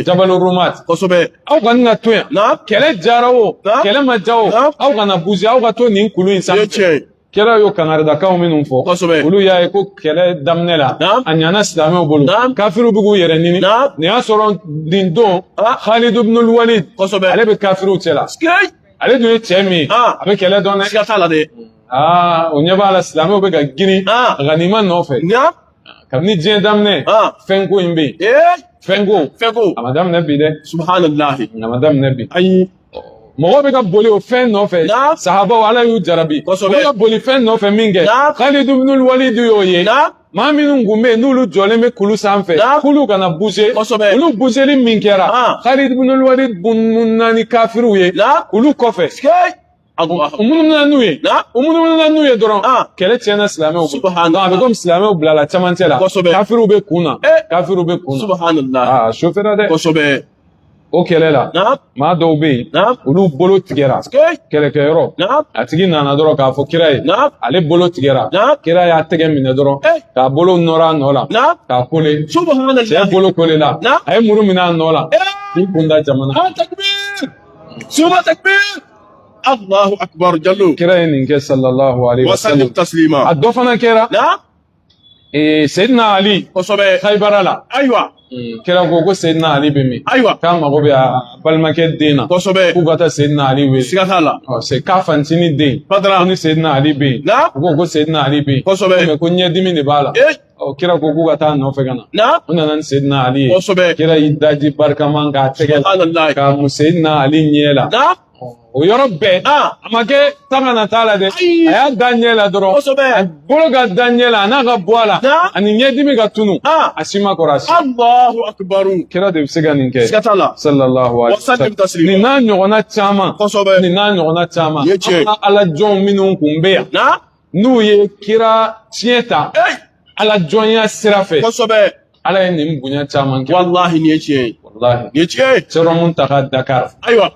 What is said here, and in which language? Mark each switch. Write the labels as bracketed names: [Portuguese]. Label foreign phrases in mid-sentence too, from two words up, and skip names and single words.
[Bambara] Jabal Rumat Kosɛbɛ. aw kɔni ka to yan Naam. kɛlɛ jara o Naam. kɛlɛ ma ja o Naam. aw kana buse aw ka to nin kulu in Nin ye sanfɛ tiɲɛ ye. kira y'o kangaridakaw minnu fɔ Kosɛbɛ. olu y'a ye ko kɛlɛ daminɛ la Naam. a ɲana silamɛw bolo Naam. kafiriw bɛ k'u yɛrɛ ɲini Naam. nin y'a sɔrɔ nin don Ah. Khalid ibn al-Walid Kosɛbɛ. ale bɛ kafiriw cɛ la Skay. ale dun ye cɛ min ye Ah. a bɛ kɛlɛ dɔn dɛ Siga t'a la dɛ. o ɲɛ b'a la silamɛw bɛ ka girin Ah. ganima nɔfɛ Naam. kabini diɲɛ daminɛ Ah. fɛnko in bɛ yen Eh. fɛnko Fɛko. a ma daminɛ bi dɛ Subhanallahi. a ma daminɛ bi Ayi. mɔgɔw bɛ ka boli o fɛn nɔfɛ Naam. sahabaw ala y'u jarabi Kosɛbɛ. u bɛ ka boli fɛn nɔfɛ min kɛ Naam. Khalid ibn al-Walid y'o ye Naam. maa minnu kun bɛ yen n'olu jɔlen bɛ kulu sanfɛ Naam. kulu kana buse Kosɛbɛ. olu buseli min kɛra Ah. Khalid ibn al-Walid bununa ni kafiriw ye Naam. kulu kɔfɛ Skay. u munumuna n'u ye Naam. u munumuna n'u ye dɔrɔn Ah. kɛlɛ tiɲɛna silamɛw bolo Subhanallah. donc a bɛ komi silamɛw bilala camancɛ la Kosɛbɛ. kafiriw bɛ kun na Eh. kafiriw bɛ kun na Subhanallah. sofɛra dɛ Kosɛbɛ. o kɛlɛ la Naam. maa dɔw bɛ yen Naam. olu bolo tigɛra Skay. kɛlɛkɛyɔrɔ Naam. a tigi nana dɔrɔn k'a fɔ kira ye Naam. ale bolo tigɛra Naam. kira y'a tɛgɛ minɛ dɔrɔn Eh. k'a bolo nɔrɔ a nɔ la Naam. k'a kole cɛ Subhanallah. bolo kolela Naam. a ye muru minɛ a nɔ la Eh. k'i kunda jamana [Arabic] آه، تكبير. ثم تكبير. الله أكبر Jallo. [Bambara] kira ye nin kɛ [Arabic] صلى الله عليه و Wasallim sallam taslima. [Bambara] a dɔ fana kɛra Naam. Seydina Ali Kosɛbɛ. Khaybara la Ayiwa. kira ko Seydina Ali bɛ min Ayiwa. k'a mago bɛ a balimakɛ den na Kosɛbɛ. k'u ka taa Seydina Ali wele Siga t'a la. c'est k'a fantini den Badara. ko ni Seydina Ali bɛ yen Naam. u ko Seydina Ali bɛ yen Kosɛbɛ. mais ko ɲɛdimi de b'a la Eh. kira ko k'u ka taa a nɔfɛ ka na Naam. u nana ni Seydina Ali ye Kosɛbɛ. kira y'i daji barikaman k'a tɛgɛ la Subhanallah. k'a mu Seydina Ali ɲɛ la Naam. o yɔrɔ bɛɛ Ah. a ma kɛ tanga na t'a la dɛ Ayi. a y'a da ɲɛ la dɔrɔn Kosɛbɛ. a bolo ka da ɲɛ la a n'a ka bɔ a la Naam. ani ɲɛdimi ka tunu Ah. a si ma kɔrɔ a si [Arabic] الله أكبر. [Bambara] kira de bɛ se ka nin kɛ Siga t'a la. [Arabic] صلى الله عليه و Wasallim sallam taslima. [Bambara] nin n'a ɲɔgɔnna caman Kosɛbɛ. nin n'a ɲɔgɔnna caman Ye tiɲɛ. an ka ala jɔnw minnu kun bɛ yan Naam. n'u ye kira tiɲɛ ta Eh. ala jɔnya sira fɛ Kosɛbɛ. ala ye nin bonya caman kɛ wallahi ni ye tiɲɛ ye wallahi ni ye tiɲɛ ye Sero Muntaga Dakar ayiwa